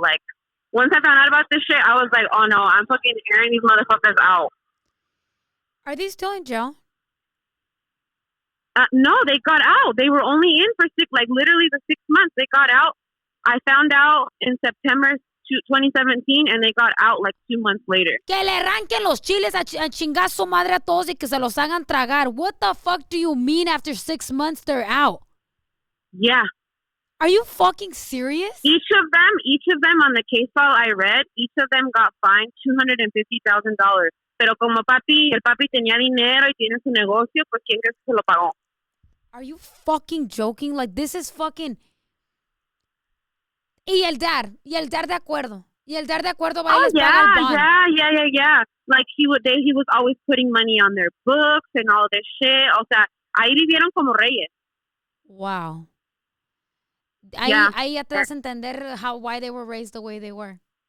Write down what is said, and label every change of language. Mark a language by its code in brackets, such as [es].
[en] Like, once I found out about this shit, I was like, oh no, I'm fucking airing these motherfuckers out. Are they still in jail? No, they got out. They were only in for literally the 6 months. They got out. I found out in September 2017, and they got out like 2 months later. [es] Que le arranquen los chiles a chingar su madre a todos y que se los hagan tragar. [en] What the fuck do you mean after 6 months they're out? Yeah. Are you fucking serious? Each of them on the case file I read, each of them got fined $250,000 [es] Pero como el papi tenía dinero y tiene su negocio, pues ¿quién crees que se lo pagó? [en] Are you fucking joking? Like, this is fucking... [es] Y el dad de acuerdo. Y el dad de acuerdo va y Oh les paga el bond. yeah. [en] Like he was always putting money on their books and all this shit. [es] O sea, ahí vivieron como reyes. Wow. Yeah. Ahí ya te das a entender [en] why they were raised the way they were.